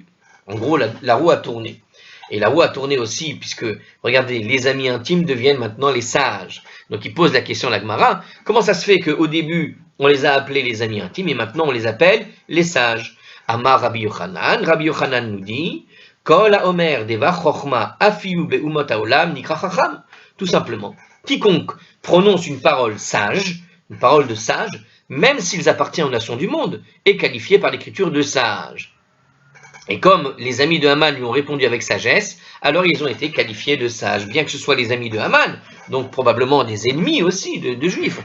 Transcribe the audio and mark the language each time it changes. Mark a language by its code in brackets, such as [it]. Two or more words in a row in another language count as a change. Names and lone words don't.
[fr] En gros, la roue a tourné. Et la roue a tourné aussi, puisque, regardez, les amis intimes deviennent maintenant les sages. Donc il pose la question à la Gemara, comment ça se fait qu'au début, on les a appelés les amis intimes, et maintenant on les appelle les sages? Amar Rabbi Yochanan nous dit, [he] כל האומר דבר חכמה אפילו באומות העולם נקרא חכם. [fr] Tout simplement, quiconque prononce une parole sage, une parole de sage, même s'ils appartiennent aux nations du monde, est qualifié par l'écriture de sage. Et comme les amis de Haman lui ont répondu avec sagesse, alors ils ont été qualifiés de sages, bien que ce soit les amis de Haman, donc probablement des ennemis aussi de Juifs.